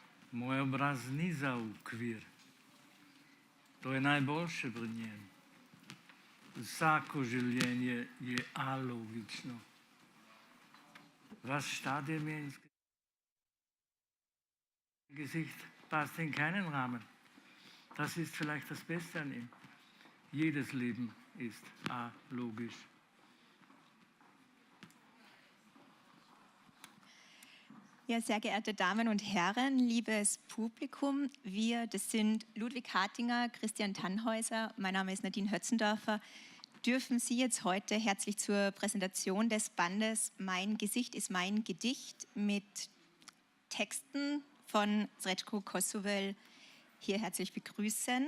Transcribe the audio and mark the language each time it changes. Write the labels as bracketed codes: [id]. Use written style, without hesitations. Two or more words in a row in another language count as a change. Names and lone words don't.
[sl] Moj obraz ni za ukvir. To je najboljše pri njem. Vsako življenje je alogično. [de] Was Stadie mir ins Gesicht passt in keinen Rahmen. Das ist vielleicht das Beste an ihm. Jedes Leben ist alogisch. Ja, sehr geehrte Damen und Herren, liebes Publikum, wir, das sind Ludwig Hartinger, Christian Thanhäuser, mein Name ist Nadine Hötzendorfer, dürfen Sie jetzt heute herzlich zur Präsentation des Bandes Mein Gesicht ist mein Gedicht mit Texten von Srečko Kosovel hier herzlich begrüßen.